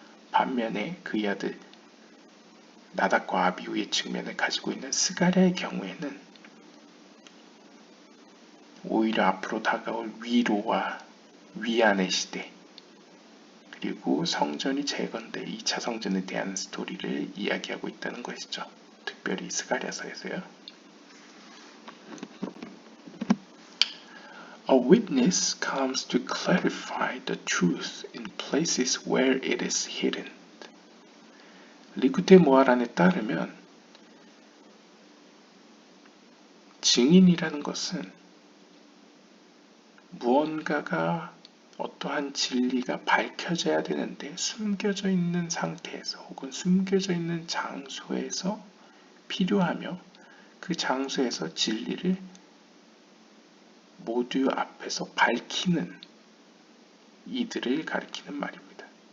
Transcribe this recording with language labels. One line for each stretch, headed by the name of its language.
Korean: 반면에 그의 아들 나답과 아비후의 측면을 가지고 있는 스가랴의 경우에는 오히려 앞으로 다가올 위로와 위안의 시대 그리고 성전이 재건돼 2차 성전에 대한 스토리를 이야기하고 있다는 것이죠. 특별히 스가랴서에서요.
English: A witness comes to clarify the truth in places where it is hidden.
Korean: 리쿠테 모하란에 따르면 증인이라는 것은 무언가가 어떠한 진리가 밝혀져야 되는데 숨겨져 있는 상태에서 혹은 숨겨져 있는 장소에서 필요하며 그 장소에서 진리를 모두 앞에서 밝히는 이들을 가리키는 말입니다.